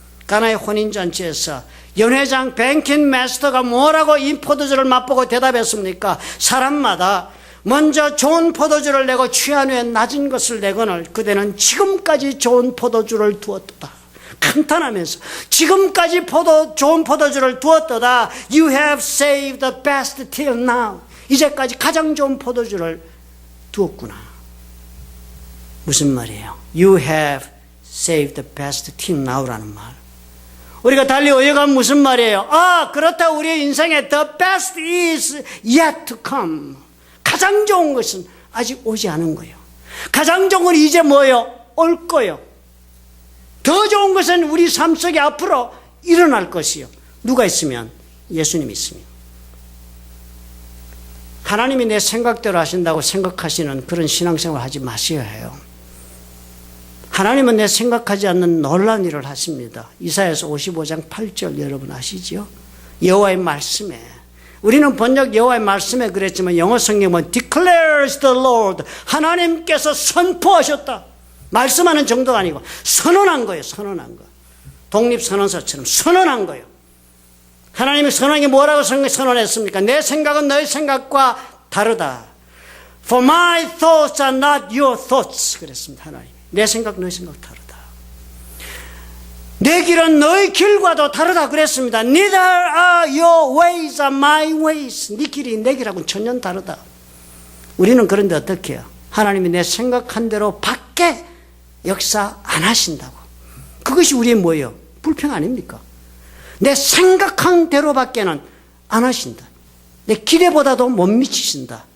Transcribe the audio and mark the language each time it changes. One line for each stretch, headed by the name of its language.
Korean: 가나의 혼인잔치에서 연회장 뱅킨 마스터가 뭐라고 이 포도주를 맛보고 대답했습니까? 사람마다 먼저 좋은 포도주를 내고 취한 후에 낮은 것을 내거늘 그대는 지금까지 좋은 포도주를 두었다. 감탄하면서 지금까지 좋은 포도주를 두었도다.
English: You have saved the best till now.
Korean: 이제까지 가장 좋은 포도주를 두었구나. 무슨 말이에요?
English: You have saved the best till now라는
Korean: 말. 우리가 달리 오해가면 무슨 말이에요? 그렇다. 우리의 인생에
English: the best is yet to come.
Korean: 가장 좋은 것은 아직 오지 않은 거예요. 가장 좋은 건 이제 뭐예요? 올 거예요. 더 좋은 것은 우리 삶 속에 앞으로 일어날 것이요. 누가 있으면? 예수님이 있으면. 하나님이 내 생각대로 하신다고 생각하시는 그런 신앙생활 하지 마셔야 해요. 하나님은 내 생각하지 않는 놀라운 일을 하십니다. 이사야서 55장 8절 여러분 아시죠? 여호와의 말씀에. 우리는 번역 여호와의 말씀에 그랬지만 영어 성경은
English: declares the Lord.
Korean: 하나님께서 선포하셨다. 말씀하는 정도가 아니고 선언한 거예요. 선언한 거. 독립선언서처럼 선언한 거예요. 하나님이 선언한 게 뭐라고 선언했습니까? 내 생각은 너의 생각과 다르다.
English: For my thoughts are not your thoughts.
Korean: 그랬습니다. 하나님. 내 생각, 너의 생각 다르다. 내 길은 너의 길과도 다르다 그랬습니다.
English: Neither are your ways are my ways.
Korean: 네 길이 내 길하고는 전혀 다르다. 우리는 그런데 어떻게 해요? 하나님이 내 생각한 대로 밖에 역사 안 하신다고. 그것이 우리의 뭐예요? 불평 아닙니까? 내 생각한 대로밖에는 안 하신다. 내 기대보다도 못 미치신다.